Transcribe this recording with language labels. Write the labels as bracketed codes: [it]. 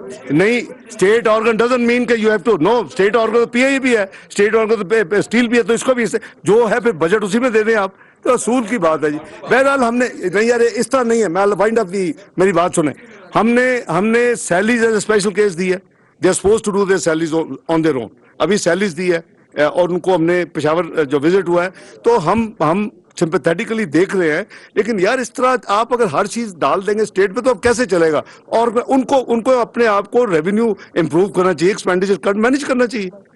[ur] نہیں, [en] State organ doesn't mean کہ you have to know. [ur] State organ تو پی آئی بھی ہے, اسٹیٹ آرگن تو اسٹیل بھی ہے, تو اس کو بھی جو ہے پھر بجٹ اسی میں دے دیں آپ, تو اصول کی بات ہے جی. بہرحال ہم نے نہیں یار اس طرح نہیں ہے. میں وائنڈ اپ دی میری بات سنیں. ہم نے [en] salaries as a special case [ur] دی ہے. [en] They are suppose to do their salaries on their own. [ur] ابھی سیلریز دی ہے اور ان کو ہم نے پشاور جو وزٹ ہوا ہے تو ہم سمپیتھیٹیکلی دیکھ رہے ہیں. لیکن یار اس طرح آپ اگر ہر چیز ڈال دیں گے اسٹیٹ پہ تو اب کیسے چلے گا؟ اور ان کو اپنے آپ کو ریونیو امپروو کرنا چاہیے, ایکسپینڈیچر مینیج کرنا چاہیے.